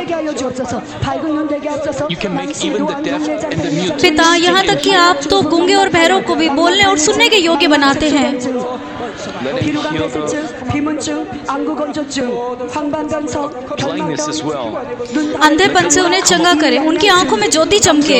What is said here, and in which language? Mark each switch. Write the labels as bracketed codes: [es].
[en] you can make even the deaf and the mute. [hi] पिता यहाँ तक कि आप तो गूंगे और बहरों को भी बोलने और सुनने के योग्य बनाते हैं। [en] Let him heal the blindness as well. [hi] अंधेपन से उन्हें चंगा करें, उनकी आंखों में ज्योति चमके।